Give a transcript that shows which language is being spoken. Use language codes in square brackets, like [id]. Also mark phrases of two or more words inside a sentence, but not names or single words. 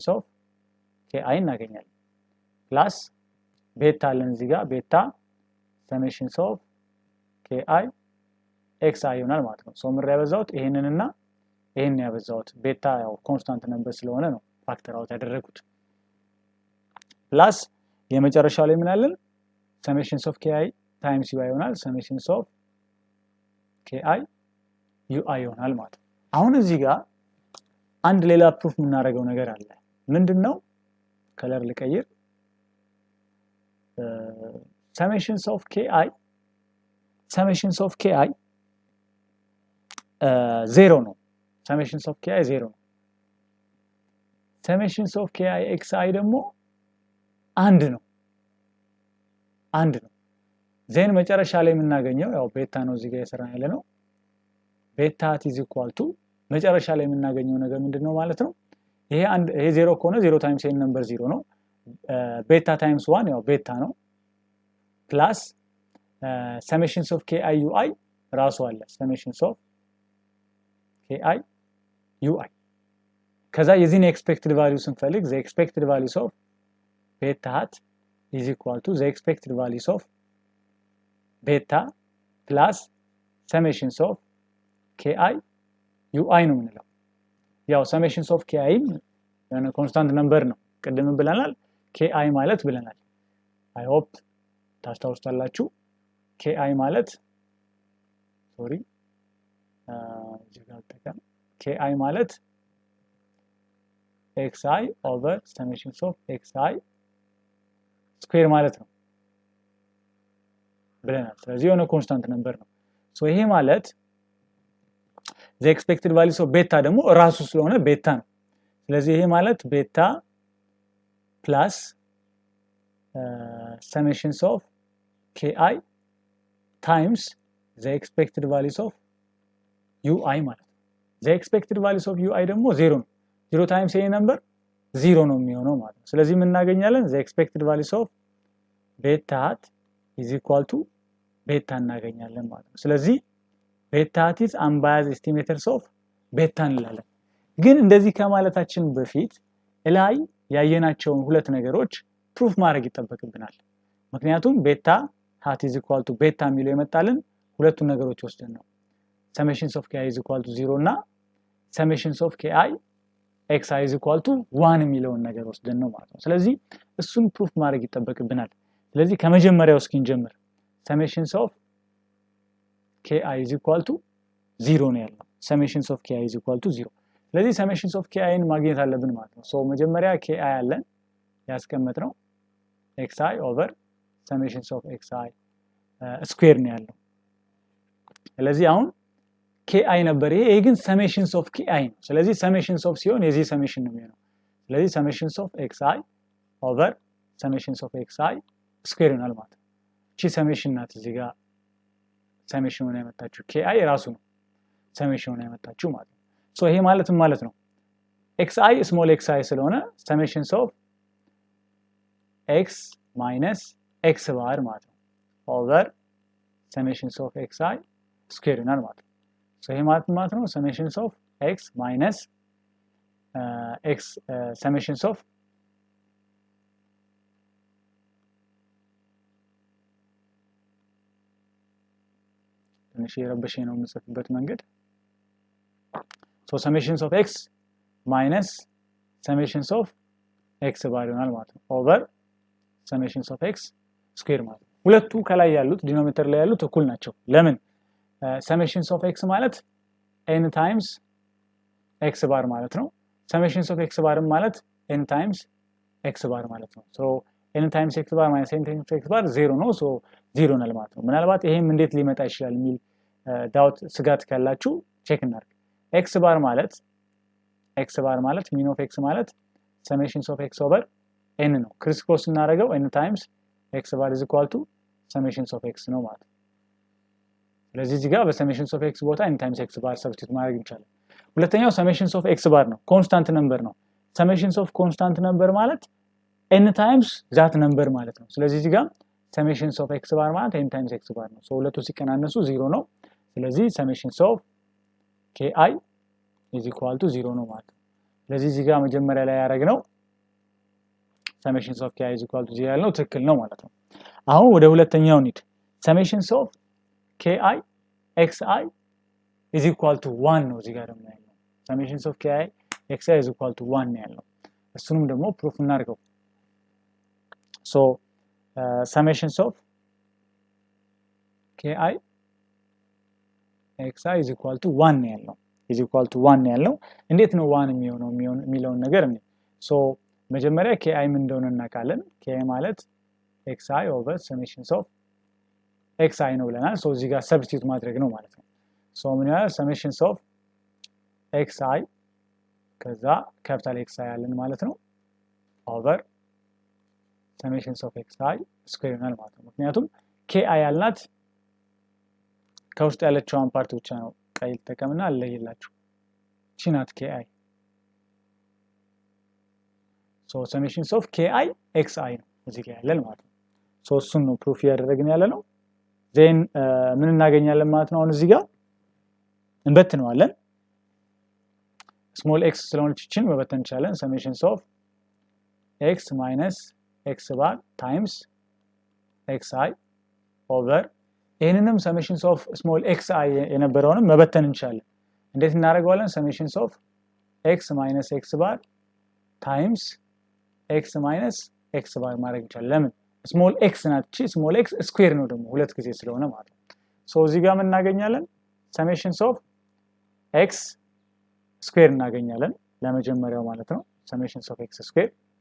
[en] of ki እናገኛለን plus beta [am] አለን እዚህ ጋር [en] beta summations of ki xi [am] ይሆናል ማለት ነው ሶ ምር ያበዛውት ይሄንንና ይሄን ያበዛውት ቤታ ያው [en] constant number [am] ስለሆነ ነው [en] factor out [am] ያደረኩት ፕላስ የመጨረሻው ላይ ምን አለን [en] summations of ki times ui [am] ይሆናል [en] summations of ki ui [am] ይሆናል ማለት ነው አሁን እዚህ ጋር አንድ ሌላ ፕሩፍ የምናደርገው ነገር አለ ምንድነው ከለር ልቀይር [en] summations of ki 0 [am] ነው [en] summations of ki 0 [am] ነው [en] summations of ki xi [am] ደግሞ አንድ ነው ዜን መጨረሻ ላይ የምናገኘው ያው ቤታ ነው እዚህ ጋር የሰራን ያለ ነው ቤታ [en] hat is equal to [am] መጨረሻ ላይ የምናገኘው ነገር ምንድነው ማለት ነው ይሄ 0 ከሆነ [en] 0 times n number [am] 0 ነው ቤታ times 1 ያው ቤታ ነው [en] plus summations of ki ui [am] ራሱ አለ [en] summations of ki ui [am] ከዛ የዚህን [en] expected values [am] እንፈልግ [en] the expected values of beta hat is equal to the expected values of beta plus summations of ki ui [am] ነው የምንለው። ያው [en] summations of ki [am] የሆነ [en] constant number [am] ነው ቅድም ብለናል ki ማለት ብለናል [en] I hope [am] ታስታውሳላችሁ ki ማለት ki ማለት [en] xi over summations of xi square [am] ማለት ነው ብለናል ስለዚህ የሆነ [en] constant number [am] ነው ሶ ይሄ ማለት [en] the expected values of beta [am] ደግሞ ራሱ ስለሆነ ቤታ ነው ስለዚህ ይሄ ማለት [en] beta plus summations of ki times the expected values of ui [am] ማለት ነው [en] the expected values of ui ደግሞ 0 ነው 0 times a number 0 ነው [am] የሚሆነው ማለት ነው ስለዚህ ምን እናገኛለን [en] the expected values of beta hat is equal to beta [am] እናገኛለን ማለት ነው ስለዚህ [en] beta hat is unbiased estimators of beta [am] እንላለን ግን እንደዚህ ከማለታችን በፊት ላይ ያየናቸውን ሁለት ነገሮች ፕሩፍ ማድረግ ይጠበቅብናል ምክንያቱም [en] beta hat is equal to beta [am] የሚለው የመጣልን ሁለቱ ነገሮች ወስደን ነው [en] summations of ki is equal to 0 [am] እና [en] summations of ki xi is equal to 1 [am] የሚለውን ነገር ወስደን ነው ማለት ነው ስለዚህ እሱን ፕሩፍ ማድረግ ይጠበቅብናል ስለዚህ ከመጀመሪያው እስኪ እንጀምር [en] summations of ki is equal to 0 [am] ነው ያለው [en] summations of ki is equal to 0 ስለዚህ summations of [am] ki ን ማግኘት አለብን ማለት ነው ሶ መጀመሪያ ki አለን ያስቀመጥነው [en] xi over summations of xi [am] ስኩዌር ነው ያለው ስለዚህ አሁን ki ነበር ይሄ ግን [en] summations of ki [am] ነው ስለዚህ [en] summations of [am] ሲሆን የዚህ summation ነው የሚሆነው ስለዚህ [en] summations of xi over summations of xi [am] ስኩዌር ይሆናል ማለት ነው እቺ summation ናት እዚህ ጋር summation ሆነ ያመጣችው ki ራሱ ነው summation ሆነ ያመጣችው ማለት ነው ሶ ይሄ ማለት ነው [en] xi small xi [am] ስለሆነ [en] summations of x minus x bar [am] ማለት ነው [en] over summations of xi square [am] ይሆናል ማለት ነው [en] so [am] ይሄ ማለት ነው [en] summations of x minus x summations of [am] ትንሽ የረበሸኝ ነው የምጽፍበት መንገድ [en] so summations of x minus summations of x bar [am] ይሆናል ማለት ነው [en] over summations of x square [am] ማለት ነው ሁለቱ ከላይ ያሉት ዲኖሚኔተር ላይ ያሉት እኩል ናቸው ለምን [en] summations of x [am] ማለት [en] n times x bar [am] ማለት ነው [en] summations of x bar [am] ማለት [en] n times x bar [am] ማለት ነው [en] so n times x bar [am] minus n times [en] x bar [am] 0 ነው so 0 ነው ማለት ነው ምናልባት ይሄም እንዴት ሊመጣ ይችላል የሚል ዳውት ስጋት ካላችሁ ቼክ እናድርግ x bar ማለት [en] mean of x [am] ማለት [en] summations of x over n [am] ነው [en] criss cross [am] እናደርገው [en] n times x bar is equal to summations of x [am] ነው ማለት ነው ስለዚህ እዚህ ጋር በ [en] summations of x [am] ቦታ n [en] times x bar [am] ሰብስቲቱት ማድረግ እንችላለን ሁለተኛው [en] summations of x bar [am] ነው [en] constant number [am] ነው [en] summations of constant number ማለት n times that number [am] ማለት ነው ስለዚህ እዚህ ጋር [en] summations of x bar [am] ማለት [en] n times x bar [am] ነው ሁለቱ ሲቀናነሱ 0 ነው ስለዚህ [en] summations of ki is equal to 0 [am] ነው ማለት ነው ስለዚህ እዚህ ጋር መጀመሪያ ላይ ያደረግነው [en] summations of ki is equal to 0 [am] ያልነው ትክክል ነው ማለት ነው አሁን ወደ ሁለተኛው እንሂድ [en] summations of ki xi is equal to 1 [am] ነው እዚህ ጋር ደግሞ ያለው [en] summations of ki xi is equal to 1 [am] ነው ያለው እሱንም ደግሞ ፕሩፍ እናድርገው [en] so summations of ki xi is equal to 1 [am] ነው ያለው [en] is equal to 1 [am] ነው ያለው እንዴት ነው [en] 1 [am] የሚለውን ነገር እንዴ so መጀመሪያ ki ምን እንደሆነ እናውቃለን ki ማለት [en] xi over summations of xi [am] ነው ብለናል so እዚህ ጋር ሰብስቲቱት ማድረግ ነው ማለት ነው so ምን ያህል [en] summations of xi [am] ከዛ ካፒታል xi ያለን ማለት ነው [en] over summations of xi [am] ስኩዌር ይሆናል ማለት ነው ምክንያቱም ki ያልናት ከውስጥ ያለችውን ፓርት ብቻ ነው ቀይ ተቀምና አለየላችሁ ቺናት ki [en] so summations of ki xi [am] ነው እዚህ ጋር ያለን ማለት ነው so እሱን ነው ፕሩፍ ያደረግን ያለ ነው then ምን እናገኛለን ማለት ነው አሁን እዚህ ጋር እንበትነዋለን [en] small x [am] ስለሆነች እቺን መበተን እንችላለን [en] summations of x minus x bar times xi over [am] ይሄንንም [en] summations of small x i [am] የነበረውንም መበተን እንችላለን እንዴት እናደርገዋለን [en] summations of x minus x bar [am] times x minus x bar ማድረግ እንችላለን ለምን [en] small x [am] ናት [en] small x square [am] ነው ደግሞ ሁለት ጊዜ ስለሆነ ማለት ነው ሶ እዚህ ጋር ምን እናገኛለን [en] summations of [am] x ስኩዌር እናገኛለን ለመጀመሪያው ማለት ነው [en] summations of [am] x ስኩዌር